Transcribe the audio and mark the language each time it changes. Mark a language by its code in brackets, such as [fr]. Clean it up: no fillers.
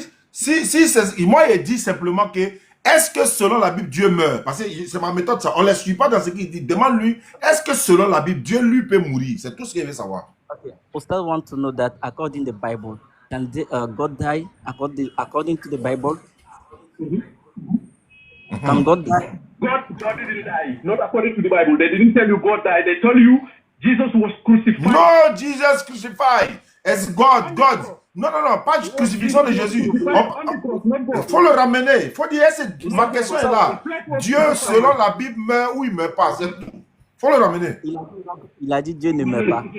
[fr] Si moi il dit simplement que est-ce que selon la Bible Dieu meurt? Parce que c'est ma méthode ça. On ne les suit pas dans ce qu'il dit. Demande-lui, est-ce que selon la Bible Dieu lui peut mourir? C'est tout ce qu'il veut savoir. [en] Okay. Pastor want to know that according to the Bible, God die according to the Bible? Can God die? God didn't die. Not according to the Bible. They didn't tell you God died. They told you Jesus was crucified. No, Jesus crucified. It's God. [fr] Non, pas de crucifixion de Jésus. Il faut le ramener. Il faut dire, ma question est là. Dieu, selon la Bible, meurt ou il ne meurt pas. C'est tout. Il faut le ramener. Il a dit Dieu ne meurt pas.